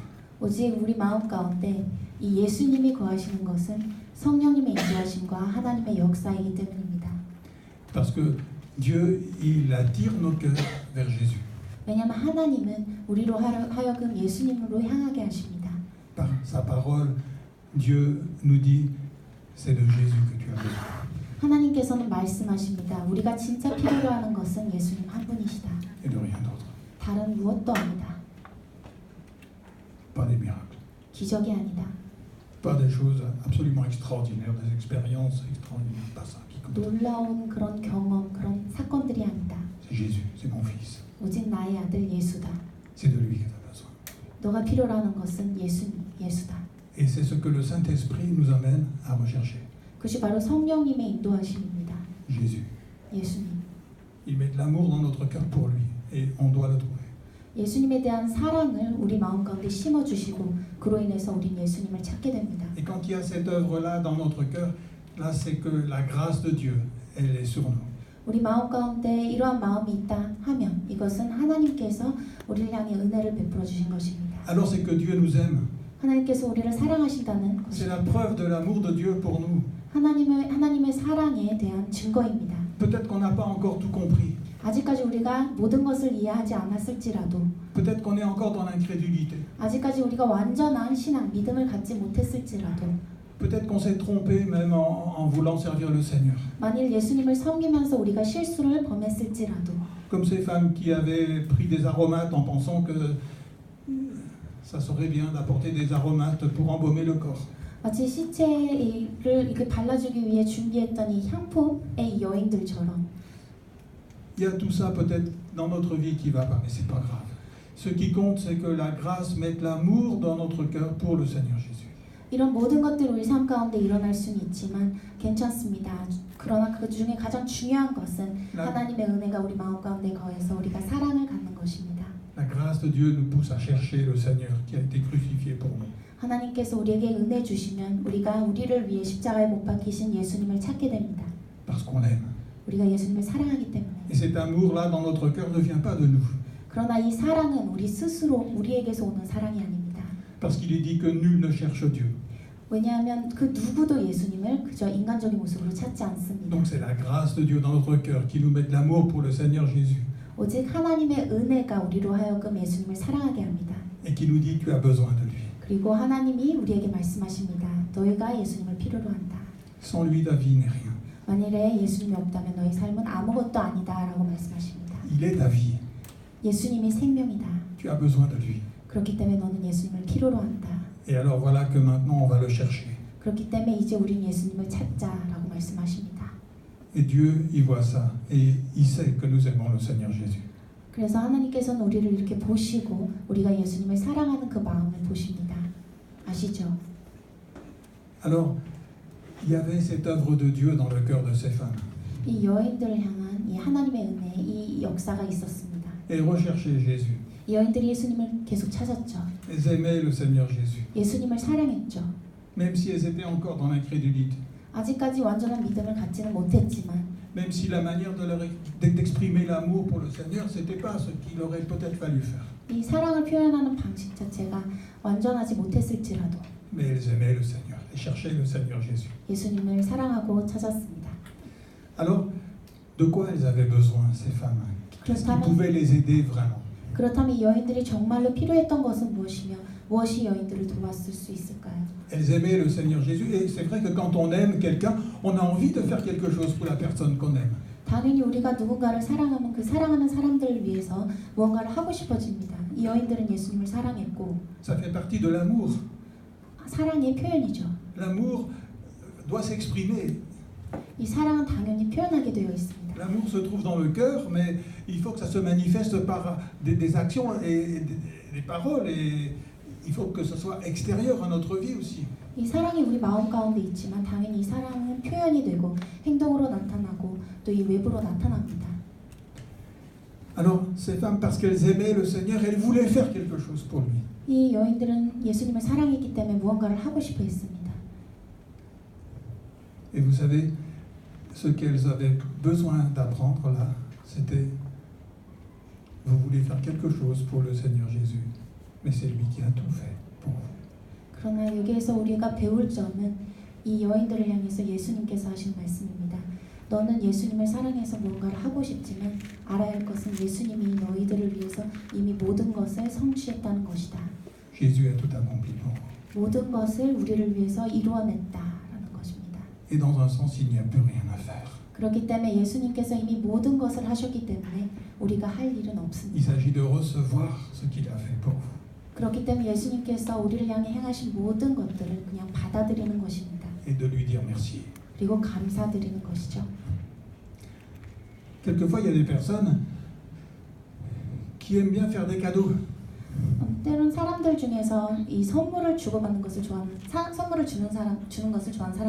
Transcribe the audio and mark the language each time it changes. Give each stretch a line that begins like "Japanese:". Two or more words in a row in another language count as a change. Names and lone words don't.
Korean: 오직 우리 마음 가운데 이 예수님이 거하시는 것은 성령님의 인도하심과 하나님의 역사이기 때문입니다.
French: Parce que Dieu, il attire nos cœurs vers Jésus.
Korean: 왜냐하면 하나님은 우리로 하여금 예수님으로 향하게 하십니다.
French: Par sa parole, Dieu nous dit, c'est de Jésus que tu as besoin.
Korean: 하나님께서는 말씀하십니다. 우리가 진짜 필요로 하는 것은 예수님 한 분이시다.
French: Et de rien d'autre.
Korean: 다른 무엇도 아니다.
French: Pas des miracles.
Korean: 기적이 아니다.
French: Pas des choses absolument extraordinaires, des expériences extraordinaires. Pas ça qui compte.
Korean: 놀라운 그런 경험, 그런 사건들이 아니다.
French: C'est Jésus, c'est mon fils.
Korean: 오직 나의 아들 예수다.
French: C'est de lui que tu as besoin.
Korean: 너가 필요로 하는 것은 예수다.
French: Et c'est ce que le Saint-Esprit nous amène à rechercher.
Korean: 그것이 바로 성령님의 인도하심입니다.
French: Jésus.
Korean: 예수님.
French: Il met de l'amour dans notre cœur pour lui et on doit le trouver.
Korean: 예수님에 대한 사랑을 우리 마음 가운데 심어주시고 그로 인해서 우린 예수님을 찾게 됩니다.
French: Et quand il y a cette œuvre-là dans notre cœur, là c'est que la grâce de Dieu, elle est sur nous.
Korean: 우리 마음 가운데 이러한 마음이 있다 하면 이것은 하나님께서 우리를 향해 은혜를 베풀어 주신 것입니다.
French: Alors c'est que Dieu nous aime.
Korean: 하나님께서 우리를 사랑하신다는
French: C'est
Korean: 것입니다.
French: la preuve de l'amour de Dieu pour nous.
Korean: 하나님의 사랑에 대한 증거입니다.
French: Peut-être qu'on n'a pas encore tout compris.
Korean: 아직까지 우리가 모든 것을 이해하지 않았을지라도
French: peut-être qu'on est encore dans l'incrédulité,
Korean: 아직까지 우리가 완전한 신앙, 믿음을 갖지 못했을지라도
French: peut-être qu'on s'est trompé même en voulant servir le Seigneur.
Korean: 만일 예수님을 섬기면서 우리가 실수를 범했을지라도
French: Comme ces femmes qui avaient pris des aromates en pensant que ça serait bien d'apporter des aromates pour embaumer le corps.
Korean: 마치 시체를 이렇게 발라주기 위해 준비했던 이 향품의 이 여인들처럼
French: Il y a tout ça peut-être dans notre vie qui va pas, mais c'est pas grave. Ce qui compte, c'est que la grâce mette l'amour dans notre cœur pour le Seigneur Jésus.
Korean: 이런 모든 것들이 우리 삶 가운데 일어날 수는 있지만 괜찮습니다. 그러나 그 중에 가장 중요한 것은 하나님의 은혜가 우리 마음 가운데 거해서 우리가 사랑을 갖는 것입니다.
French: La grâce de Dieu nous pousse à chercher le Seigneur qui a été crucifié pour nous.
Korean: 하나님께서 우리에게 은혜 주시면 우리가 우리를 위해 십자가에 못 박히신 예수님을 찾게 됩니다.
French: Parce qu'on l'aime.
Korean: 우리가 예수님을 사랑하기 때문에.
French: Et cet amour-là dans notre cœur ne vient pas de nous.
Korean: 그러나 이 사랑은 우리 스스로 우리에게서 오는 사랑이 아닙니다.
French: Parce qu'il est dit que nul ne cherche Dieu.
Korean: 왜냐하면 그 누구도 예수님을 그저 인간적인 모습으로 찾지 않습니다.
French: Donc c'est la grâce de Dieu dans notre cœur qui nous met de l'amour pour le Seigneur Jésus.
Korean: 오직 하나님의 은혜가 우리로 하여금 예수님을 사랑하게 합니다.
French: Et qui nous dit tu as besoin de lui.
Korean: 그리고 하나님이 우리에게 말씀하십니다. 너희가 예수님을 필요로 한다.
French: Sans lui ta vie n'est rien.
Korean: 만일에 예수님이 없다면 너희 삶은 아무것도 아니다 라고 말씀하십니다.
French: Il est ta vie.
Korean: 예수님이 생명이다.
French: Tu as besoin de lui.
Korean: 그렇기 때문에 너는 예수님을 필요로 한다.
French: Et alors voilà que maintenant on va le chercher.
Korean: 그렇기 때문에 이제 우린 예수님을 찾자라고 말씀하십니다.
French: Et Dieu y voit ça. Et il sait que nous aimons le Seigneur Jésus.
Korean: 그래서 하나님께서는 우리를 이렇게 보시고 우리가 예수님을 사랑하는 그 마음을 보십니다. 아시죠?
French: Alors, il y avait cette œuvre de Dieu dans le cœur de ces femmes.
Korean: 이 여인들을 향한 이 하나님의 은혜, 이 역사가 있었습니다.
French: Elles recherchaient Jésus.
Korean: 이 여인들이 예수님을 계속 찾았죠.
French: Elles aimaient le Seigneur Jésus.
Korean: 예수님을 사랑했죠.
French: Même si elles étaient encore dans l'incrédulité.
Korean: 아직까지 완전한 믿음을 갖지는 못했지만
French: Même si la manière d'exprimer l'amour pour le Seigneur, c'était pas ce qu'il aurait peut-être fallu faire.
Korean: 이 사랑을 표현하는 방식 자체가 완전하지 못했을지라도
French: Mais elles aimaient le Seigneur. Elles cherchaient le Seigneur Jésus.
Korean: 예수님을 사랑하고 찾았습니다.
French: Alors, de quoi elles avaient besoin, ces femmes? Qu'est-ce qui pouvait les aider vraiment?
Korean: 그렇다면 이 여인들이 정말로 필요했던 것은 무엇이며 무엇이 여인들을 도왔을 수 있을까요?
French: Elles aimaient le Seigneur Jésus. Et c'est vrai que quand on aime quelqu'un, on a envie de faire quelque chose pour la personne qu'on aime.
Korean: 당연히 우리가 누군가를 사랑하면 그 사랑하는 사람들을 위해서 무언가를 하고 싶어집니다. 이 여인들은 예수님을 사랑했고
French: Ça fait partie de l'amour.
Korean: 사랑의 표현이죠.
French: L'amour doit s'exprimer.
Korean: 이 사랑은 당연히 표현하게 되어 있습니다.
French: L'amour se trouve dans le cœur, mais il faut que ça se manifeste par des actions et des paroles. Et il faut que ce soit extérieur à notre vie aussi.
Korean: 이 사랑이 우리 마음 가운데 있지만 당연히 이 사랑은 표현이 되고 행동으로 나타나고 또 이 외부로 나타납니다.
French: Alors, ces femmes, parce qu'elles aimaient le Seigneur, elles voulaient faire quelque chose pour lui.
Korean: 이 여인들은 예수님을 사랑했기 때문에 무언가를 하고 싶어 했습니다.
French: Et vous savez, ce qu'elles avaient besoin d'apprendre là, c'était vous voulez faire quelque chose pour le Seigneur Jésus, mais c'est lui qui a tout fait pour vous.
Korean: 그러나 여기에서 우리가 배울 점은 이 여인들을 향해서 예수님께서 하신 말씀입니다. 너는 예수님을 사랑해서 무언가를 하고 싶지만 알아야 할 것은 예수님이 너희들을 위해서 이미 모든 것을 성취했다는 것이다.
French: Jésus a tout accompli pour vous.
Korean: 모든 것을 우리를 위해서 이루어냈다라는 것입니다.
French: Et dans un sens, il n'y a plus rien à faire.
Korean: 그렇기 때문에 예수님께서 이미 모든 것을 하셨기 때문에 우리가 할 일은
French: Il
Korean: 없습니다.
French: s'agit de recevoir ce qu'il a fait pour vous.
Korean: 그렇기 때문에 예수님께서 우리를 향해 행하신 모든 것들을 그냥 받아들이는 것입니다.
French: Et de lui dire merci.
Korean: 그리고 감사드리는 것이죠.
French: Quelquefois, il y a des personnes qui aiment bien faire des cadeaux.
Korean: 때론 사람들 중에서 이 선물을 주고받는 것을 좋아하는 선물을 주는 것을 좋아하는 사람이